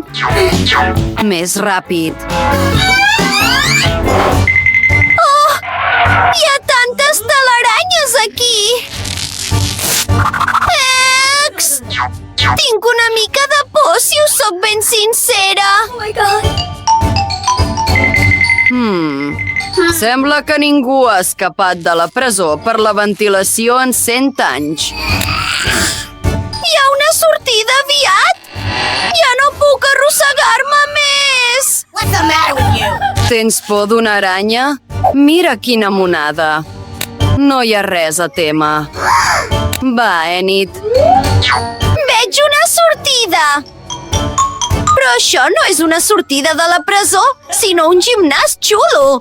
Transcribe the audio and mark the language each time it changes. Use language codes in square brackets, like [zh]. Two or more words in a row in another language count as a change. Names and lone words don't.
[ca] Més ràpid. Oh, hi ha tantes telaranyes aquí! Ex! Tinc una mica de por, si us soc ben sincera! [en] Oh my God! [ca] Sembla que ningú ha escapat de la presó per la ventilació en 100 anys. Hi ha una sortida aviat? Ja no puc arrossegar-me més! [en] What's the matter with you? [ca] Tens por d'una aranya? Mira quina monada. No hi ha res a témer. Va, Enid. Veig una sortida! Però això no és una sortida de la presó, sinó un gimnàs xulo!